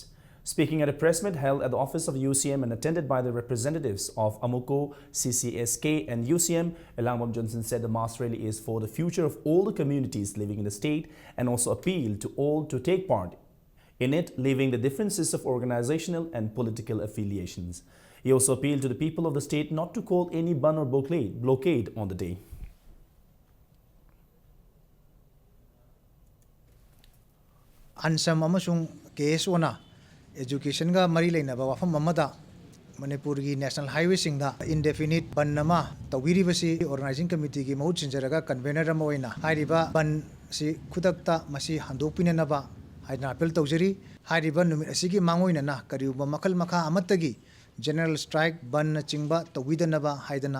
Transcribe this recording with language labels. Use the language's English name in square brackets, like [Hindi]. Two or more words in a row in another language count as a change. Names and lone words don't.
[English] Speaking at a press meet held at the office of UCM and attended by the representatives of AMUCO, CCSK and UCM, Ilangbam Johnson said the mass rally is for the future of all the communities living in the state and also appealed to all to take part in it, leaving the differences of organizational and political affiliations. He also appealed to the people of the state not to call any ban or blockade on the day. [Manipuri] Ansam amasung case ona education ga mari leinaba wafam amada Manipur gi National Highway singda [English] indefinite ban [Manipuri] nama tawiri basi [English] organizing committee [Manipuri] gi mahut sinjaraga convener ama oina hairiba ban si khudakta masi handopinanaba haina appeal tawjari hairiba numit asigi mangoina na kariuba makal makha amatagi [English] general strike [Manipuri] ban chingba tawidanaba haidana